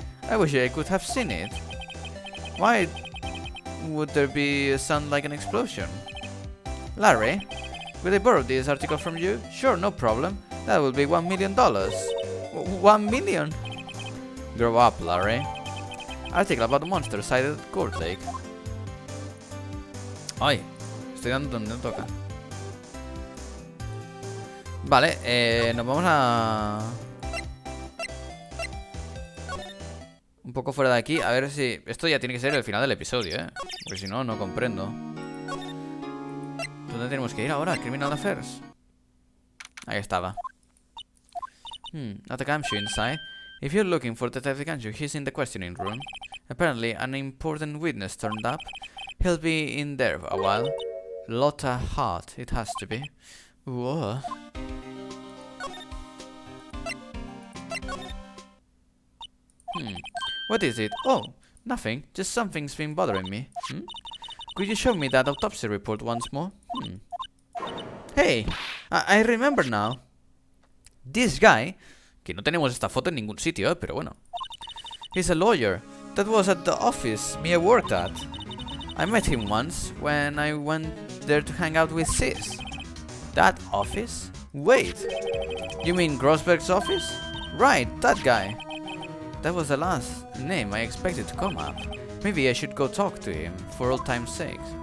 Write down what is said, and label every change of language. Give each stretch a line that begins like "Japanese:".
English: I wish I could have seen it. Why would there be a sound like an explosion? Larry, will I borrow this article from you? Sure, no problem. That will be $1 million. 1 million? Grow up, Larry. Article about the monster sighted at Court Lake.
Spanish: Ay, estoy dando donde no toca. Vale, nos vamos a... un poco fuera de aquí, a ver si... Esto ya tiene que ser el final del episodio, porque si no, no comprendo. ¿Dónde tenemos que ir ahora?
English: Criminal Affairs.
Spanish: Ahí estaba.
English: At the camp inside. If you're looking for Detective Kanju, he's in the questioning room. Apparently, an important witness turned up. He'll be in there a while. Lotta Hart, it has to be. Whoa. What is it? Oh, nothing. Just something's been bothering me. Could you show me that autopsy report once more? Hey, I remember now. This guy,
Spanish: que no tenemos esta foto en ningún sitio, pero bueno.
English: He's a lawyer. That was at the office Mia worked at. I met him once when I went there to hang out with Sis. That office? Wait, you mean Grossberg's office? Right, that guy. That was the last name I expected to come up. Maybe I should go talk to him, for old time's sake.